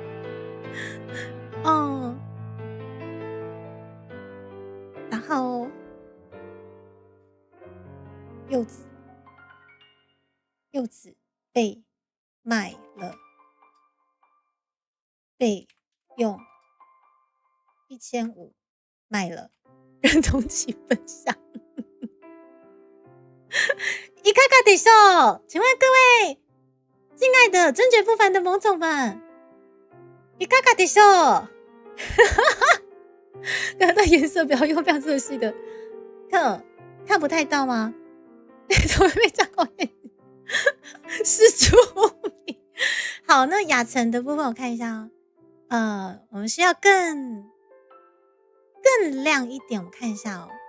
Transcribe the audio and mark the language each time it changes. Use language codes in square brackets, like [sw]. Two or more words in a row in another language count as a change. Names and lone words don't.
[zh] 然后柚子被卖了，被用1500卖了，认同请分享。 [ja] いかがでしょう？ [zh] 请问各位敬爱的真绝不凡的萌总们， [ja] いかがでしょう？ [zh] 刚刚的颜色表又非常色系的，看不太到吗？怎么被讲好眼睛？是出名。好，那雅晨的部分我看一下哦。我们需要更亮一点，我看一下哦。